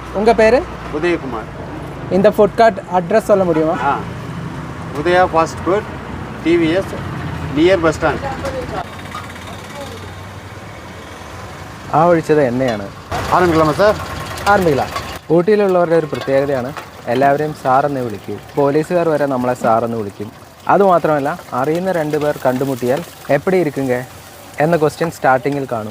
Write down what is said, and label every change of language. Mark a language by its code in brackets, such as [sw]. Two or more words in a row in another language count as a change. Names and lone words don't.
[ta] உங்கள் பேர்? உதயகுமார். இந்த ஃபுட் கார்ட் அட்ரஸ் சொல்ல முடியுமா? உதயா ஃபாஸ்ட் ஃபுட், TVS, [en] near bus stand. [ml] ആ ഒഴിച്ചത് എണ്ണയാണ്. [ta] ஆரம்பிக்கலாமா சார்? ஆரம்பிக்கலாம். [ml] ഊട്ടിയിലുള്ളവരുടെ ഒരു പ്രത്യേകതയാണ് എല്ലാവരെയും സാറെന്ന് വിളിക്കും. പോലീസുകാർ വരെ നമ്മളെ സാറെന്ന് വിളിക്കും. അതുമാത്രമല്ല, അറിയുന്ന 2 പേർ കണ്ടുമുട്ടിയാൽ [ta] எப்படி இருக்கீங்க [ml] എന്ന [en] question startingil [ml] കാണും.